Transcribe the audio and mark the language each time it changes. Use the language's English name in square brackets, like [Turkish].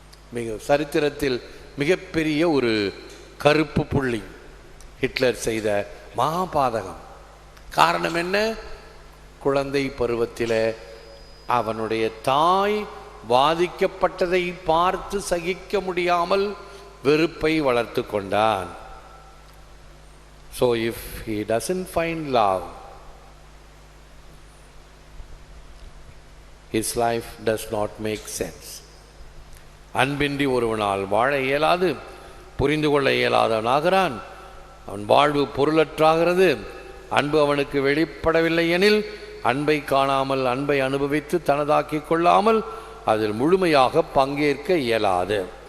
[Tamil] மிக சரித்திரத்தில் மிகப்பெரிய ஒரு கருப்பு புள்ளி ஹிட்லர் செய்த மகாபாதகம். காரணம் என்ன? குழந்தை பருவத்தில் அவனுடைய தாய் வாதிக்கப்பட்டதை பார்த்து சகிக்க முடியாமல் வெறுப்பை வளர்த்து கொண்டான். [English] So if he doesn't find love, his life does not make sense. [Tamil] அன்பின்றி ஒருவனால் வாழ இயலாது, புரிந்து கொள்ள இயலாதவனாகிறான். அவன் வாழ்வு பொருளற்றாகிறது. அன்பு அவனுக்கு வெளிப்படவில்லை எனில் அன்பை காணாமல் அன்பை அனுபவித்து தனதாக்கி கொள்ளாமல் அதில் முழுமையாக பங்கேற்க இயலாது.